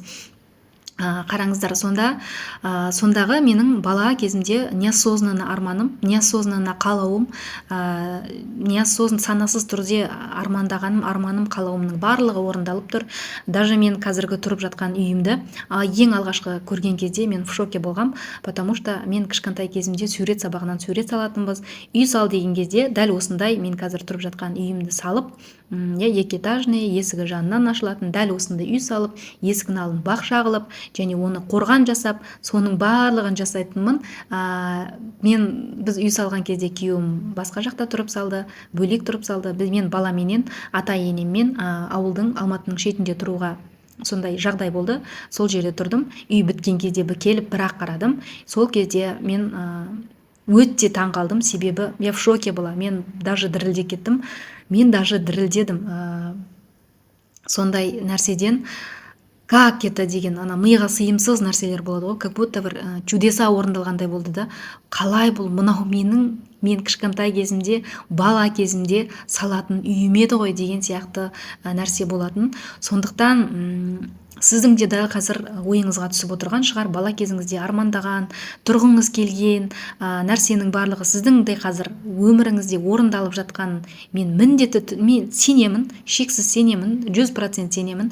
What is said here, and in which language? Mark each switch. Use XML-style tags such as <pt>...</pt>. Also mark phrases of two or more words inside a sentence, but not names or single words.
<kk>Қараңыздар, сондағы менің бала кезімде неосознанно арманым, неосознанно қалауым, санасыз түрде арманым, қалауымның барлығы орындалып тұр. Даже мен қазіргі тұрып жатқан үйімді ең алғашқы көрген кезде мен</kk> <ru>в шоке</ru> <kk>болғам,</kk> <ru>потому что</ru> <kk>мен кішкентай кезімде сурет сабағынан сурет салатынбыз. Үй сал деген кезде дәл осындай мен қазір тұрып жатқан үйімді салып, екіэтажный, есігі жанынан ашылатын дәл осындай үй салып, есігін алдын бақша қылып, және оны қорған жасап, соның барлығын жасайтынмын. Біз үй салған кезде күйеуім басқа жақта тұрып салды, бөлек тұрып салды. Мен баламенен, ата енеммен ауылдың, Алматының шетінде тұруға сондай жағдай болды. Сол жерде тұрдым. Үй біткен кезде келіп бірақ қарадым. Сол кезде мен өте таң қалдым, себебі</kk> <ru>я в шоке была.</ru> <kk>Мен даже дірілдеп кеттім. Мен даже дірілдедім. Сондай нәрседен</kk> <ru>как это</ru> <kk>деген миға сыйымсыз нәрселер болады ғой,</kk> <ru>как будто</ru> <kk>бір чудеса орындалғандай болды да. Қалай бұл, мынау мен кішкентай кезімде, бала кезімде салатын үйім еді ғой деген сияқты нәрсе болатын. Сондықтан сіздің де дәл қазір ойыңызға түсіп отырған шығар, бала кезіңізде армандаған, тұрғыңыз келген нәрсенің барлығы сіздің де қазір өміріңізде орындалып жатқанын мен сенемін, шексіз сенемін, 100% сенемін.</kk>